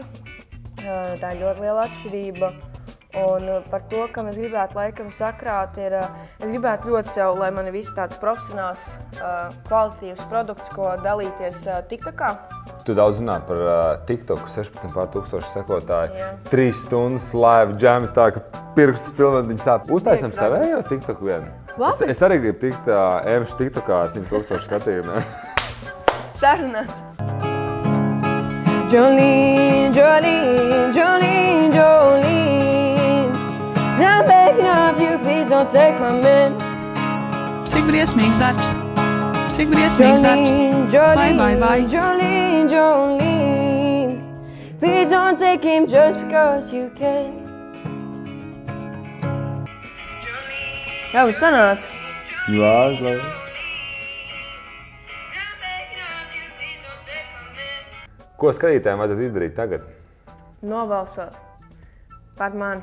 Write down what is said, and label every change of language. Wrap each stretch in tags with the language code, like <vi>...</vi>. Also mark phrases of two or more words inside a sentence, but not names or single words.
<lv>Tā ir ļoti liela atšķirība. Un par to, kam es gribētu laikam sakrāt, ir, es gribētu ļoti sev, lai man ir viss tāds profesionāls, kvalitatīvs produkts, ko dalīties TikTokā. Tu daudz runā par TikToku, 16,000 sekotāji, 3 stundas live džemi, tā ka pirkstas pilnvērtīgi sāp. Uztaisam savējo TikToku vienu. Labi. Es arī gribu tikt ēmšu TikTokā ar 100,000 skatījumiem. Sarunāts.</lv> <en>Jolene, Jolene, Jolene, Jolene, I'm begging of you, please don't take my man.</en> <lv>Cik briesmīgs darbs. Cik briesmīgs darbs. Vai.</lv> <en>Jolene, Jolene, please don't take him just because you can.</en> <lv>Jā, bet sanāca. Jā. Ko skatītājiem vajadzēs izdarīt tagad? Nobalsot par mani.</lv>